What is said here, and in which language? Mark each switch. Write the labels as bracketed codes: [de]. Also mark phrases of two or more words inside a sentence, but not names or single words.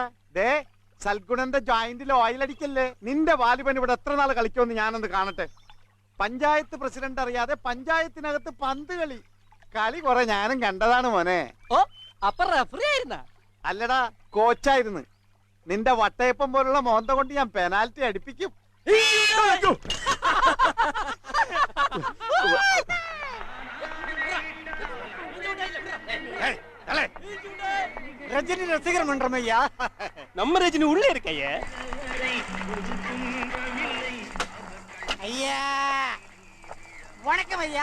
[ml] ദേ സൽഗുണന്റെ ജോയിന്റിൽ ഓയിൽ അടിക്കല്ലേ. നിന്റെ വാലിബൻ ഇവിടെ എത്ര നാൾ കളിക്കുമെന്ന് ഞാനൊന്ന് കാണട്ടെ. പഞ്ചായത്ത് പ്രസിഡന്റ് അറിയാതെ പഞ്ചായത്തിനകത്ത് പന്ത് കളി. കളി കുറെ ഞാനും കണ്ടതാണ് മോനെ. ഓ അപ്പൊ റഫറി ആയിരുന്ന? അല്ലടാ കോച്ചായിരുന്നു. നിന്റെ വട്ടയപ്പം പോലുള്ള മോന്ത കൊണ്ട് ഞാൻ പെനാൽറ്റി അടിപ്പിക്കും. [ta] ரஜினி ரசிகர் மன்றம் ஐயா. நம்ம ரஜினி உள்ள இருக்கையே. ஐயா வணக்கம் ஐயா.